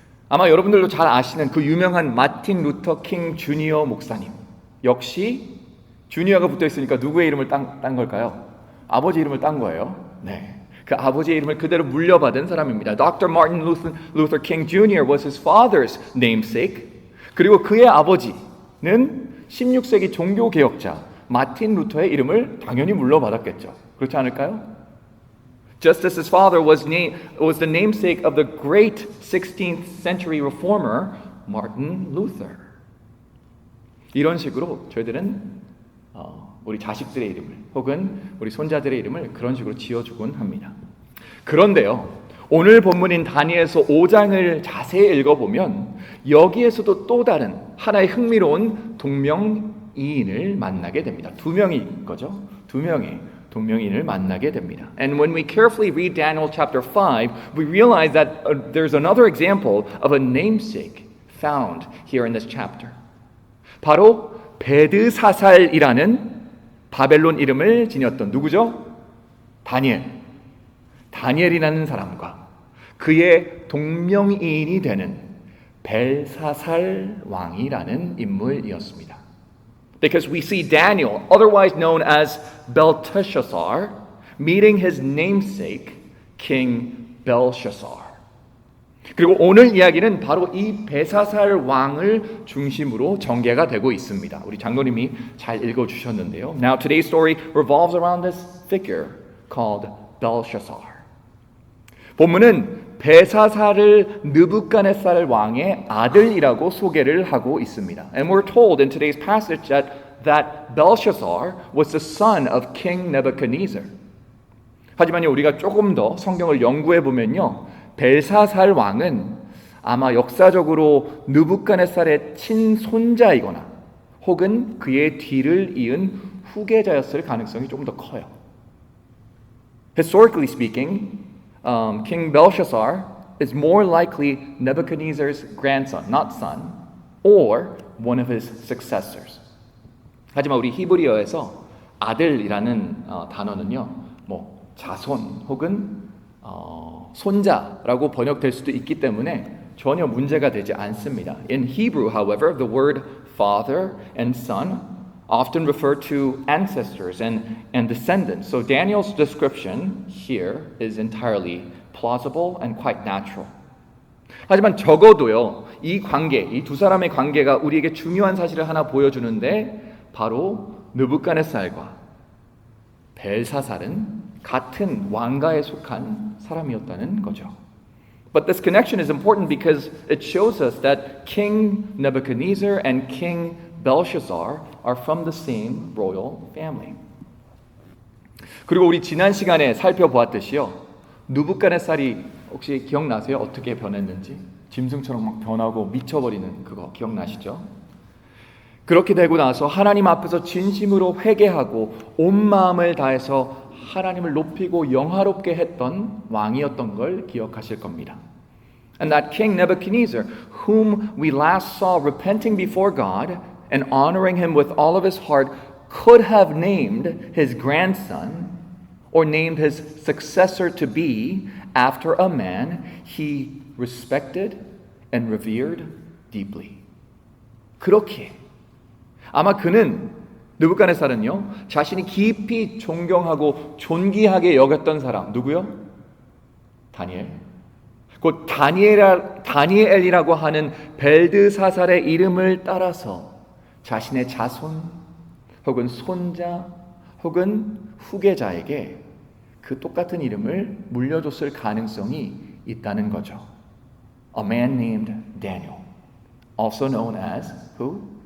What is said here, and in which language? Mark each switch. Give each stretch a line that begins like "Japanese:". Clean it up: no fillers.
Korean: 아마 여러분들도 잘 아시는 그 유명한 마틴 루터 킹 주니어 목사님. 역시 주니어가 붙어 있으니까 누구의 이름을 딴 걸까요? 아버지 이름을 딴 거예요. 네. 그 아버지의 이름을 그대로 물려받은 사람입니다.
English: Dr. Martin Luther King Jr. was his father's namesake.
Korean: 그리고 그의 아버지는 16세기 종교개혁자 마틴 루터의 이름을 당연히 물려받았겠죠. 그렇지 않을까요?
English: Just as his father was the namesake of the great 16th century reformer Martin Luther.
Korean: 이런 식으로 저희들은 우리 자식들의 이름을 혹은 우리 손자들의 이름을 그런 식으로 지어주곤 합니다. 그런데요, 오늘 본문인 다니엘서 5장을 자세히 읽어보면 여기에서도 또 다른 하나의 흥미로운 동명이인을 만나게 됩니다. 두 명인 거죠. 두 명의 동명이인을 만나게 됩니다.
English: And when we carefully read Daniel chapter 5, we realize that there's another example of a namesake found here in this chapter.
Korean: 바로 베드사살이라는 바벨론 이름을 지녔던 누구죠? 다니엘이라는 사람과 그의 동명이인이 되는 벨사살 왕이라는 인물이었습니다.
English: Because we see Daniel, otherwise known as Belteshazzar, meeting his namesake, King Belshazzar.
Korean: 그리고 오늘 이야기는 바로 이 벨사살 왕을 중심으로 전개가 되고 있습니다. 우리 장로님이 잘 읽어주셨는데요.
English: Now today's story revolves around this figure called Belshazzar.
Korean: 본문은 벨사살을 느부갓네살 왕의 아들이라고 소개를 하고 있습니다.
English: And we're told in today's passage that Belshazzar was the son of King Nebuchadnezzar.
Korean: 하지만요, 우리가 조금 더 성경을 연구해 보면요, 벨사살 왕은 아마 역사적으로 느부갓네살의 친손자이거나 혹은 그의 뒤를 이은 후계자였을 가능성이 조금 더 커요.
English: Historically speaking, King Belshazzar is more likely Nebuchadnezzar's grandson, not son, or one of his successors.
Korean: 하지만 우리 히브리어에서 아들이라는 단어는요, 뭐 자손 혹은 손자라고 번역될 수도 있기 때문에 전혀 문제가 되지 않습니다.
English: In Hebrew, however, the word father and son often refer to ancestors and descendants. So Daniel's description here is entirely plausible and quite natural.
Korean: 하지만 적어도요, 이 관계, 이 두 사람의 관계가 우리에게 중요한 사실을 하나 보여주는데 바로 느부갓네살과 벨사살은 같은 왕가에 속한 사람이었다는 거죠.
English: But this connection is important because it shows us that King Nebuchadnezzar and King Belshazzar are from the same royal family.
Korean: 그리고 우리 지난 시간에 살펴보았듯이요, 느부갓네살이 혹시 기억나세요? 어떻게 변했는지? 짐승처럼 막 변하고 미쳐버리는 그거 기억나시죠? 그렇게 되고 나서 하나님 앞에서 진심으로 회개하고 온 마음을 다해서 하나님을 높이고 영화롭게 했던 왕이었던 걸 기억하실 겁니다.
English: And that King Nebuchadnezzar, whom we last saw repenting before God and honoring him with all of his heart, could have named his grandson or named his successor to be after a man he respected and revered deeply.
Korean: 그렇게 아마 그는 느부갓네살은요, 자신이 깊이 존경하고 존귀하게 여겼던 사람 누구요? 다니엘. 곧 다니엘이라고 하는 벨드사살의 이름을 따라서 자신의 자손 혹은 손자 혹은 후계자에게 그 똑같은 이름을 물려줬을 가능성이 있다는 거죠.
English: A man named Daniel, also known as who?